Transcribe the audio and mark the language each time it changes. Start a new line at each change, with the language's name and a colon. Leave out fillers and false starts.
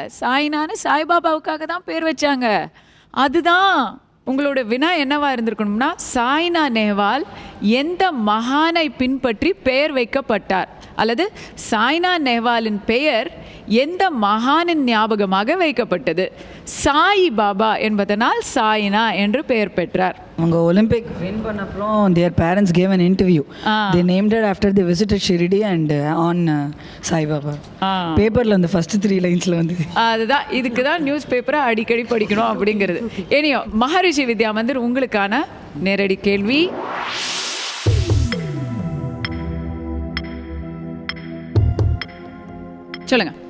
Tamil: சாய்னான்னு சாய்பாபாவுக்காக தான் பேர் வச்சாங்க. அதுதான் உங்களோட வினா என்னவா இருந்திருக்கணும்னா, சாய்னா நேவால் எந்த மகானை பின்பற்றி பெயர் வைக்கப்பட்டார், அல்லது சாய்னா நேவாலின் பெயர் எந்த மகானின் ஞாபகமாக வைக்கப்பட்டது. சாய் பாபா என்பதனால் சாய்னா என்று பெயர் பெற்றார். அவங்க Olympic win பண்ணப்பறம் their parents gave an interview.
English: They named it after they visited Shirdi and on Sai Baba.
Tamil: பேப்பரில் அந்த ஃபர்ஸ்ட் 3 லைன்ஸில் வந்து அதுதான். இதுக்கு தான் நியூஸ் பேப்பரை அடிக்கடி படிக்கணும் அப்படிங்கிறது. இனியோ மகரிஷி வித்யா மந்திர், உங்களுக்கான நேரடி கேள்வி. சொல்லுங்க.